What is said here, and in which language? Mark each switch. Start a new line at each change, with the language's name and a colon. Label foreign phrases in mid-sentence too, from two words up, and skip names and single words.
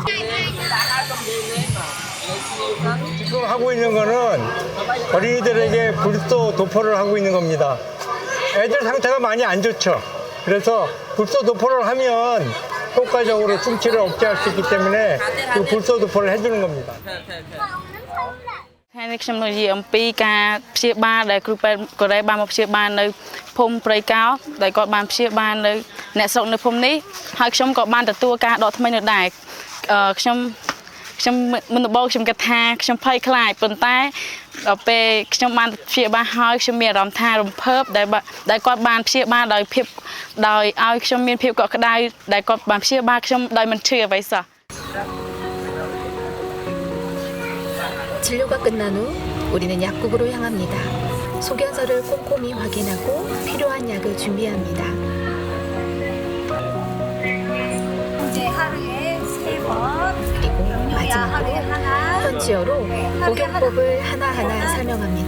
Korean: 지금 하고 있는 거는 어린이들에게 불소 도포를 하고 있는 겁니다. 애들 상태가 많이 안 좋죠. 그래서 불소 도포를 하면 효과적으로 충치를 억제할 수 있기 때문에 그 불소 도포를 해주는 겁니다.
Khmer: ថ្ងៃនេះខ្ញុំនឹងនិយាយអំពីការព្យាបាលដែលគ្រូពេទ្យកូរ៉េបានមកព្យាបាលនៅភូមិព្រៃកោដែលគាត់បានព្យាបាលនៅអ្នកស្រុកនៅភូមិនេះហើយខ្ញុំក៏បានទទួលការដកថ្មីនៅដែរខ្ញុំមុនដំបូងខ្ញុំគិតថាខ្ញុំភ័យខ្លាចប៉ុន្តែដល់ពេលខ្ញុំបានព្យាបាលហើយខ្ញុំមានអារម្មណ៍ថារំភើបដែលគាត់បានព្យាបាលដោយឲ្យខ្ញុំមានភាពកក់ក្ដៅដែលគាត់បានព្យាបាលខ្ញុំដោយមិនឈឺអ្វីសោះ
Korean: 진료가 끝난 후 우리는 약국으로 향합니다. 소견서를 꼼꼼히 확인하고 필요한 약을 준비합니다. 이제 하루에 3번 그리고 마지막으로 현지어로 복용법을 하나하나 설명합니다.